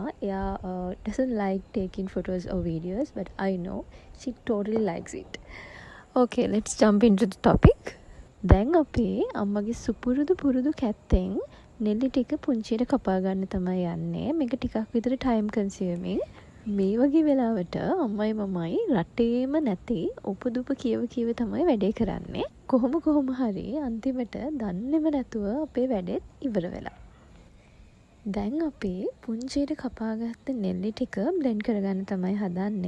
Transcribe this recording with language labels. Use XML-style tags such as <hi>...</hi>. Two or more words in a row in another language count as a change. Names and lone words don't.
<en>එයා doesn't like taking photos or videos, but I know she totally likes it. Okay, let's jump into the topic.</en> <si>දැන් අපේ අම්මගේ සුපුරුදු පුරුදු කැත්තෙන් නෙල්ලි ටික පුංචියට කපා ගන්න තමයි යන්නේ. මේක ටිකක් විතර</si> <en>time consuming.</en> <si>මේ වගේ වෙලාවට අම්මයි මමයි රටේම නැති උපදුප කියව තමයි වැඩේ කරන්නේ. කොහොම හරි අන්තිමට දන්නේම නැතුව අපේ වැඩෙත් ඉවර වෙලා. දැන් අපි පුංචියට කපාගත්ත නෙල්ලි ටික බ්ලෙන්ඩ් කරගන්න තමයි හදන්නේ.</si>